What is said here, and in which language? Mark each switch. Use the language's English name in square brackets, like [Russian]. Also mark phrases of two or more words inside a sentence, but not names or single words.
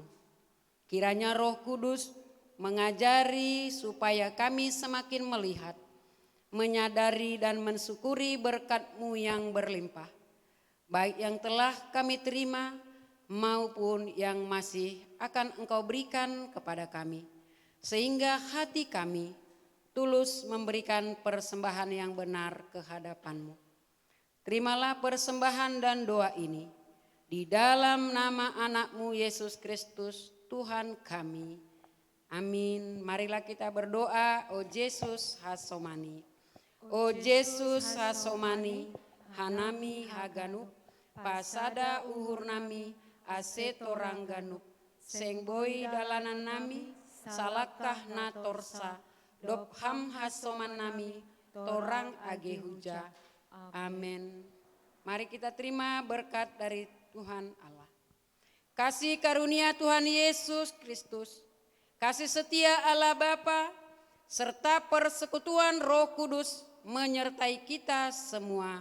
[Indonesian] Kiranya Roh Kudus mengajari supaya kami semakin melihat, menyadari dan mensyukuri berkat-Mu yang berlimpah, baik yang telah kami terima maupun yang masih akan Engkau berikan kepada kami, sehingga hati kami tulus memberikan persembahan yang benar ke hadapan-Mu. Terimalah persembahan dan doa ini di dalam nama anak-Mu Yesus Kristus Tuhan kami. Amin. Marilah kita berdoa. [Simeulue] O Yesus hasomani, O Yesus hasomani, hanami haganup, pasada uhur nami, asetorang ganup, sengboi dalanan nami, salakah na torsa, dopham hasoman nami, torang age huja. [Indonesian] Amin. Mari kita terima berkat dari Tuhan Allah. Kasih karunia Tuhan Yesus Kristus, kasih setia Allah Bapa, serta persekutuan Roh Kudus menyertai kita semua.